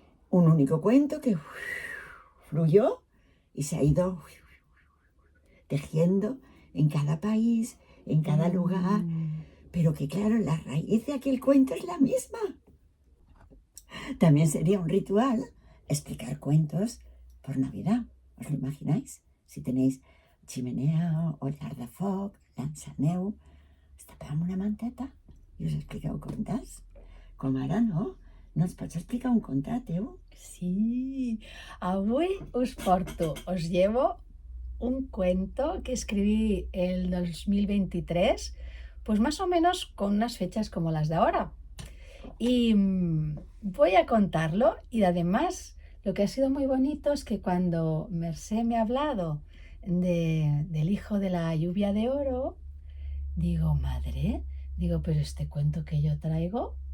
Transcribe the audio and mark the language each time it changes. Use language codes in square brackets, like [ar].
[es] Un único cuento que fluyó y se ha ido tejiendo en cada país, en cada lugar, pero que claro, la raíz de aquel cuento es la misma. También sería un ritual explicar cuentos por Navidad. ¿Os lo imagináis? Si tenéis chimenea o [ca] llar de foc, l'enceneu, us tapeu amb una manteta i us expliqueu contes. Com ara, no? No ens pots explicar un conte teu? [es] Sí, avui os llevo un cuento que escribí el 2023, pues más o menos con unas fechas como las de ahora. Y voy a contarlo, y además lo que ha sido muy bonito es que cuando Mercé me ha hablado del hijo de la lluvia de oro, digo, madre, pero este cuento que yo traigo